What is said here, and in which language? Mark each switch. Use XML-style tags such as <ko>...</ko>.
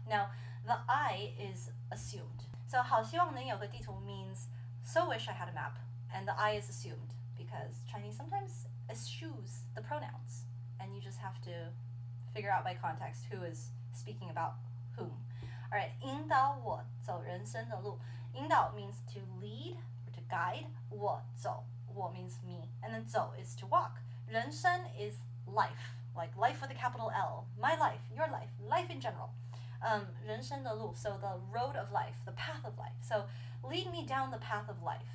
<en>Now the I is assumed. So</en> <zh>好希望能有个地图</zh> <en>means so wish I had a map, and the I is assumed because Chinese sometimes eschews the pronouns, and you just have to figure out by context who is speaking about whom. All right,</en> <zh>引导我走人生的路.</zh> <en>引导 means to lead or to guide. 我走, 我 means me, and then 走 is to walk. 人生 is life, like life with a capital L. My life, your life, life in general.</en> <zh>人生的路,</zh> <en>so the road of life, the path of life. So lead me down the path of life.</en>